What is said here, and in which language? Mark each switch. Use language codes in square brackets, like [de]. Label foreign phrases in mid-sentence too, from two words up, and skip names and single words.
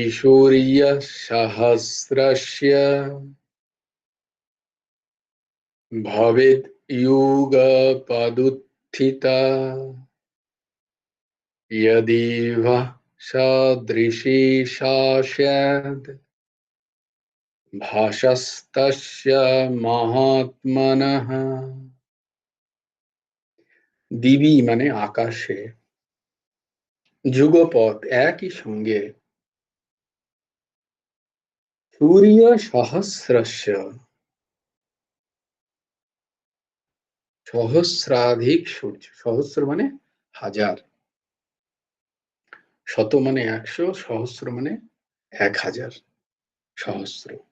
[sa] सूर्यसहस्रस्य भवेद् युगपदुत्थिता यदि वः सदृशी सा स्याद् भासस्तस्य महात्मनः। [bn] দিবি মানে আকাশে, যুগপৎ একই সঙ্গে, [sa] সূর্য সহস্রস্য [bn] সহস্রাধিক সূর্য, সহস্র মানে হাজার, শত মানে 100, সহস্র মানে 1000, সহস্র।